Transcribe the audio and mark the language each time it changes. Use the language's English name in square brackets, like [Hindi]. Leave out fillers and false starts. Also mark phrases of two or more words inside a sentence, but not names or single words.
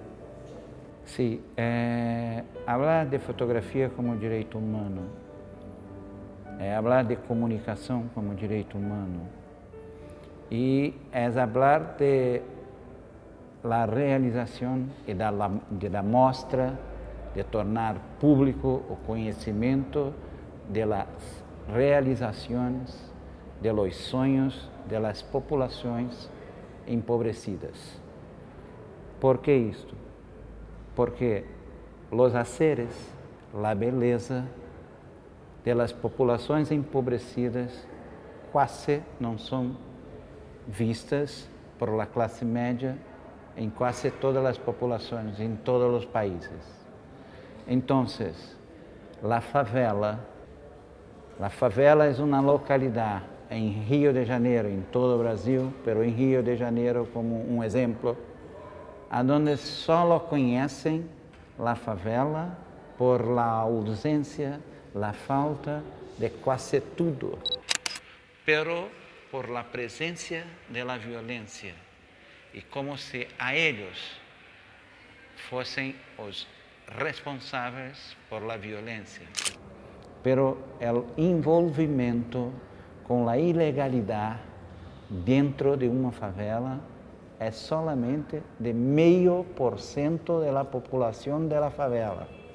[Spanish] Sí, hablar de fotografía como [Portuguese] direito humano, [Spanish] hablar de comunicación como [Portuguese] direito humano [Spanish] y es hablar de la realización y de la mostra, de [Portuguese] tornar público o [Spanish] conocimiento de las realizaciones, de los sueños de las poblaciones empobrecidas. ¿Por qué esto? Porque los haceres, la belleza de las poblaciones empobrecidas [Portuguese] quase não são vistas [Spanish] por la clase [Portuguese] média em quase todas as populações, em todos os países. Então, a favela é uma localidade em Rio de Janeiro, em todo o Brasil, mas em Rio de Janeiro como um exemplo, onde só conhecem a favela [Spanish] por la [Portuguese] ausência, [Spanish] la falta [Portuguese] de quase tudo, [Spanish] pero por la presença de la violência. [Portuguese] E como se a eles fossem os responsáveis [Spanish] por la [Portuguese] violência. Pero o envolvimento com a ilegalidade dentro de uma favela é solamente de 0,5% da população da favela.